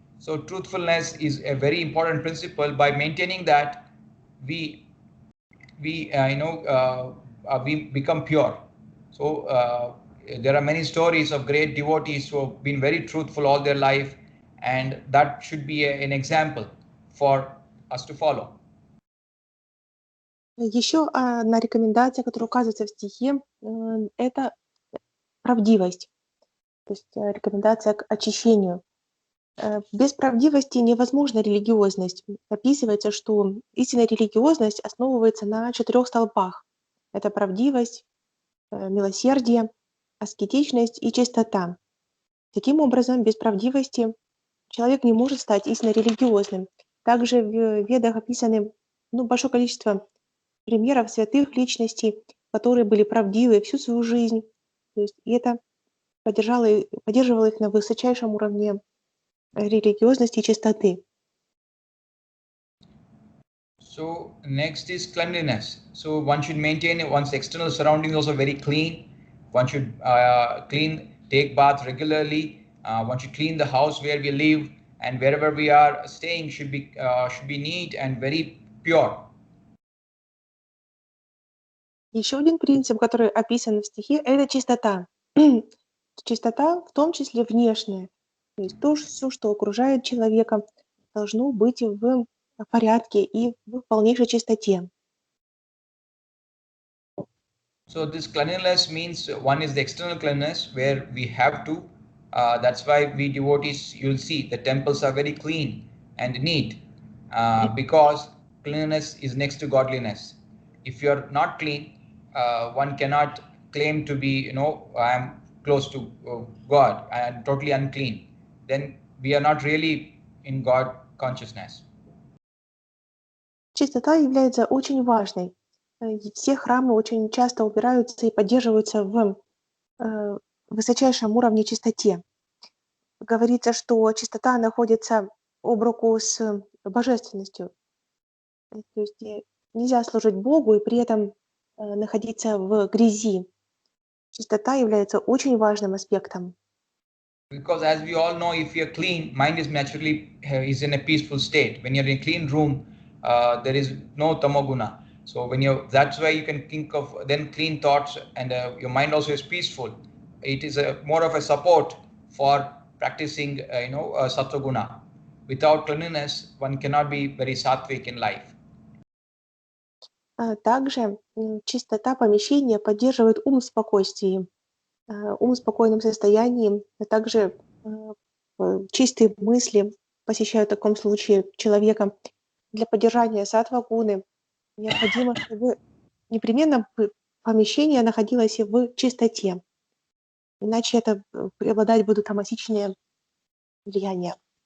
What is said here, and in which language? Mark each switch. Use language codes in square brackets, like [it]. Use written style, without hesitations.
[en] So truthfulness is a very important principle. By maintaining that, we become pure. So there are many stories of great devotees who have been very truthful all their life, and that should be an example for us to follow. [ru] Еще одна рекомендация, которая указывается в стихе, это правдивость. То есть рекомендация к очищению. Без правдивости невозможна религиозность. Описывается, что истинная религиозность основывается на 4 столпах. Это правдивость, милосердие, аскетичность и чистота. Таким образом, без правдивости человек не может стать истинно религиозным. Также в Ведах описаны большое количество примеров святых личностей, которые были правдивы всю свою жизнь. То есть это поддерживало их на высочайшем уровне религиозности и чистоты. [en] So next is cleanliness. So one should maintain one's external surroundings also very clean. One should take bath regularly. One should clean the house where we live, and wherever we are staying should be neat and very pure. [ru] Еще один принцип, который описан в стихе, это чистота. Чистота, в том числе внешняя. То есть все, что окружает человека, должно быть в порядке и в полнейшей чистоте. [en] So this cleanliness means one is the external cleanliness, where we have to. That's why we devotees, you'll see the temples are very clean and neat, because cleanliness is next to godliness. If you're not clean, one cannot claim to be, I am close to God, I am totally unclean. Then we are not really in God consciousness. [ru] Чистота является очень важной. И все храмы очень часто упираются и поддерживаются в высочайшем уровне чистоте. Говорится, что чистота находится об руку с божественностью. То есть нельзя служить Богу и при этом находиться в грязи. Чистота является очень важным аспектом. [en] Because as we all know, if you're clean, mind is naturally is in a peaceful state. When you're in a clean room, there is no tamoguna. So that's why you can think of then clean thoughts, and your mind also is peaceful. It is more of a support for practicing, sattva-guna. Without cleanliness, one cannot be very sattvic in life. [ru] Также чистота помещения поддерживает ум в спокойствии, ум в спокойном состоянии, а также чистые мысли посещают в таком случае человека. Для поддержания саттва-гуны необходимо, чтобы непременно помещение находилось в чистоте, иначе это преобладать будут тамасичные влияния.